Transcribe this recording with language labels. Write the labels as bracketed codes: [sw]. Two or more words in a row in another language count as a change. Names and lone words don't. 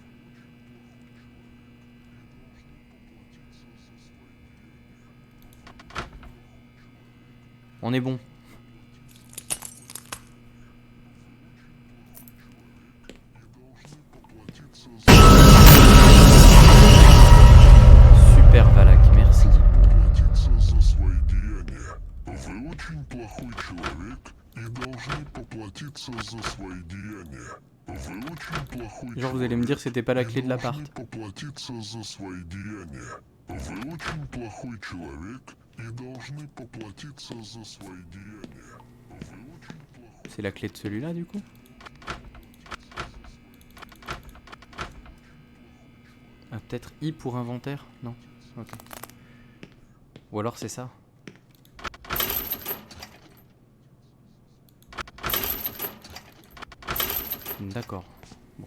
[fr] On est bon. Super Valak, merci. [ru] Поплатиться за свои деяния. Вы очень плохой человек и должны поплатиться за свои деяния. Вы очень плохой [fr] Genre vous allez me dire c'était pas la clé de l'appart. [ru] должны поплатиться за свои деяния. Вы очень плохой человек и должны поплатиться за свои деяния. Вы очень плохой. [fr] C'est la clé de celui-là du coup? Ah, peut-être I pour inventaire? Non? Ok. Ou alors c'est ça? D'accord. Bon.